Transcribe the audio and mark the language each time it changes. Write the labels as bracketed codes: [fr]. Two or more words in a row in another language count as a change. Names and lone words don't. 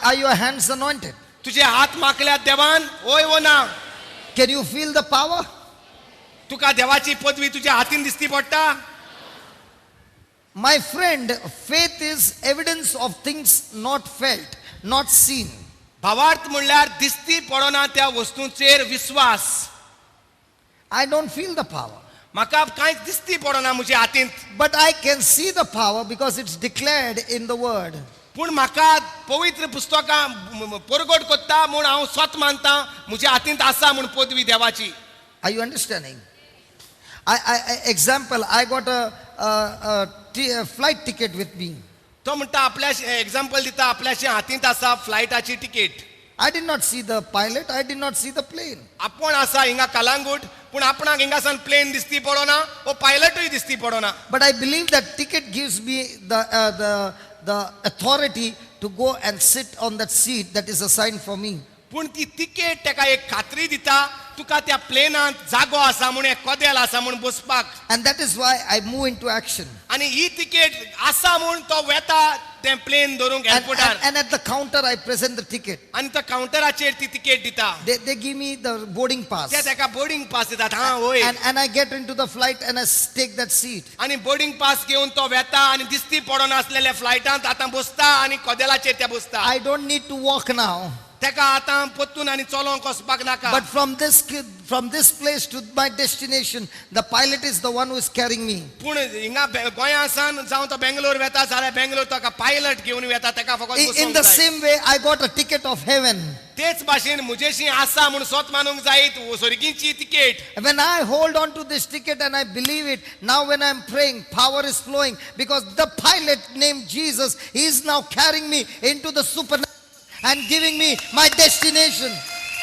[en] Are your hands anointed? [kok] तुजे हात माकल्यात देवान ओय वो ना [en] Can you feel the power? [kok] तुका देवाची पदवी तुज्या हातीन दिसती पडटा. [en] My friend, faith is evidence of things not felt, not seen. [kok] भावार्थ म्हणल्यार दिसती पडना त्या वस्तूंचेर विश्वास. [en] I don't feel the power. [kok] म्हाका कांयच दिसती पडना म्हज्या हातीन. [en] But I can see the power because it's declared in the word. [kok] पूण म्हाका पवित्र पुस्तकां परगट कोत्ता म्हूण हांव स्वत मानता म्हज्या हातींत आसा म्हूण पदवी देवाची. [en] Are you understanding? Example, I got a flight ticket with me. [kok] तो म्हणटा आपल्या एग्जाम्पल दिता आपल्याच्या हातींत आसा फ्लायटाची तिकेट. [en] I did not see the pilot, I did not see the plane. [kok] आपण आसा हिंगा कलांगूट पूण आपणाक हिंगासान प्लेन दिसती पडना वो पायलटूय दिसती पडना. [en] But I believe that ticket gives me the authority to go and sit on that seat that is assigned for me. [kok] पूण ती तिकेट ताका एक खात्री दिता तुका त्या प्लेनांत जागो आसा म्हूण एक कदेल आसा म्हूण बसपाक. [en] And that is why I move into action. [kok] आनी ही तिकेट आसा म्हूण तो वेता तें प्लेन धरूंक एअरपोर्टार. [en] And at the counter I present the ticket. [kok] आनी तो काउंटराचेर ती तिकेट दिता. [en] They give me the boarding pass. [kok] ते ताका बोर्डिंग पास दितात. हां होय. [en] And I get into the flight and I take that seat. [kok] आनी बोर्डिंग पास घेवन तो वेता आनी दिसती पडना आसलेल्या फ्लायटांत आतां बसता आनी कदेलाचेर ते बसता. [en] I don't need to walk now. [kok] ताका आतां पत्तून आनी चलोंक वचपाक नाका. [en] But from this place to my destination, the pilot is the one who is carrying me. [kok] पूण हिंगा गोंयासान जावं तो बेंगलोर वेता जाल्यार बेंगलोर ताका पायलट घेवन वेता ताका फकत [en] In [kok] बसोंक [en] the [kok] जाय. [en] same way, I got a ticket of heaven. [kok] तेच भाशेन म्हजेशी आसा म्हूण स्वत मानूंक जायत स्वर्गीची तिकेट. [en] When I hold on to this ticket and I believe it, now when I'm praying, power is flowing because the pilot named Jesus, he is now carrying me into the supernatural and giving me my destination.